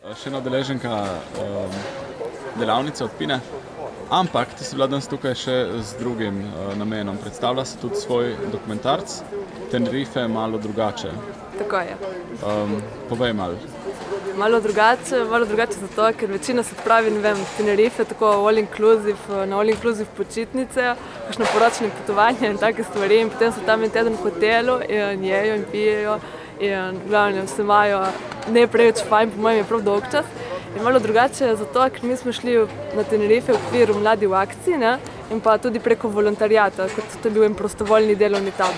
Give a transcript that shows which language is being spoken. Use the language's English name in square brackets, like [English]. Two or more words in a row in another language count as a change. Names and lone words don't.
[Slovenian] še ena udeleženka delavnice Odpine, ampak ti si bila danes tukaj še z drugim namenom. Predstavlja se tudi svoj dokumentarc Tenerife malo drugače. Tako je. Povej malo. Malo drugače zato, ker večina se odpravi, ne vem, Tenerife, tako [English] all inclusive, [Slovenian] na [English] all inclusive [Slovenian] počitnice, kakšno poročno potovanje in take stvari, in potem so tam en teden v hotelu in jejo in pijejo in glavno se imajo ne preveč fajn, po mojem je prav dolg čas. In malo drugače je zato, ker mi smo šli na Tenerife v okviru Mladi v akciji, ne, in pa tudi preko volontarijata, kot to je bil en prostovoljni delovni tabor.